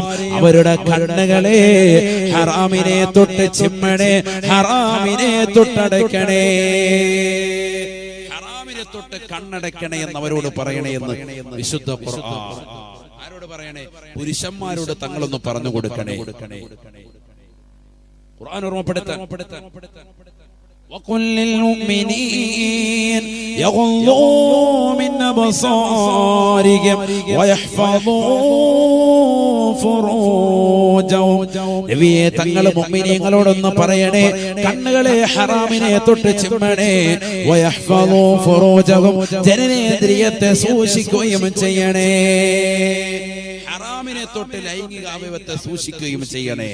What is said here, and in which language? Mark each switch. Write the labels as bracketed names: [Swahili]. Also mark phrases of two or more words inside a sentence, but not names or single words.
[Malayalam] അവരുടെ കണ്ണുകളെ ഹറാമിനെ തൊട്ട് ചിമ്മണേ, ഹറാമിനെ തൊട്ടടയ്ക്കണേ, ഹറാമിനെ തൊട്ട് കണ്ണടയ്ക്കണേ എന്നവരോട് പറയണേ എന്ന് വിശുദ്ധ ഖുർആൻ. ആരോട് പറയണേ? പുരുഷന്മാരോട് തങ്ങളൊന്ന് പറഞ്ഞു കൊടുക്കണേ. ഖുർആൻ ഓർമ്മപ്പെടുത്താൻ [Arabic] وقل للمؤمنين يغضوا من أبصارهم ويحفظوا فروجهم. [Malayalam] നബിയെ തങ്ങൾ മുഅ്മിനീങ്ങളോടൊന്ന് പറയണേ, കണ്ണുകളെ ഹറാമിനെ തൊട്ട് ചിമ്മണേ, [Arabic] ويحفظوا فروجهم, [Malayalam] ജനനേന്ദ്രിയത്തെ സൂക്ഷിക്കുകയും ചെയ്യണേ, ഹറാമിനെ തൊട്ട് ലൈംഗിക അവയവത്തെ സൂക്ഷിക്കുകയും ചെയ്യണേ.